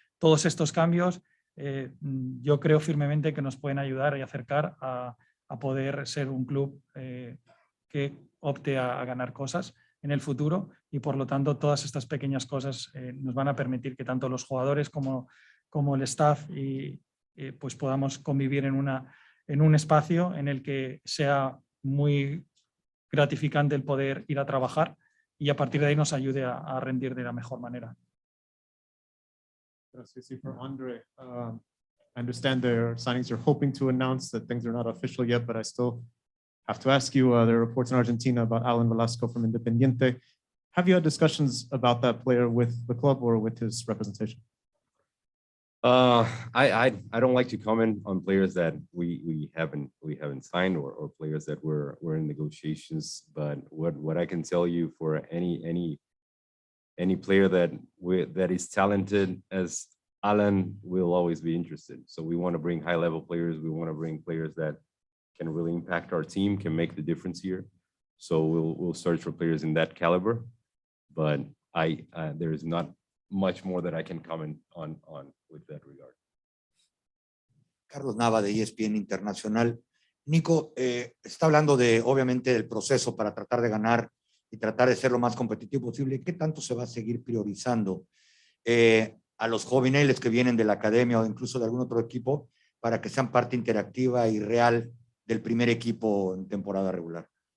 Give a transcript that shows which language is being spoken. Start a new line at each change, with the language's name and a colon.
Spanish: Todos estos cambios yo creo firmemente que nos pueden ayudar y acercar a poder ser un club que opte a ganar cosas en el futuro, y por lo tanto todas estas pequeñas cosas nos van a permitir que tanto los jugadores como el staff pues podamos convivir en un espacio en el que sea muy gratificante el poder ir a trabajar, y a partir de ahí nos ayude a rendir de la mejor manera. Gracias.
English: Y for Andre, I understand there are signings you're hoping to announce, that things are not official yet, but I still have to ask you, there are reports in Argentina about Alan Velasco from Independiente. Have you had discussions about that player with the club or with his representation? I don't like to comment on players that we haven't signed, or players that were in negotiations. But what I can tell you, for any player that is talented as Alan will always be interested. So we want to bring high-level players. We want to bring players that can really impact our team, can make the difference here. So we'll search for players in that caliber. But there is not much more that I can comment on with that regard.
Spanish: Carlos Nava de ESPN Internacional. Nico, está hablando de, obviamente, del proceso para tratar de ganar y tratar de ser lo más competitivo posible. ¿Qué tanto se va a seguir priorizando a los jóvenes que vienen de la academia o incluso de algún otro equipo para que sean parte interactiva y real del primer equipo en temporada regular?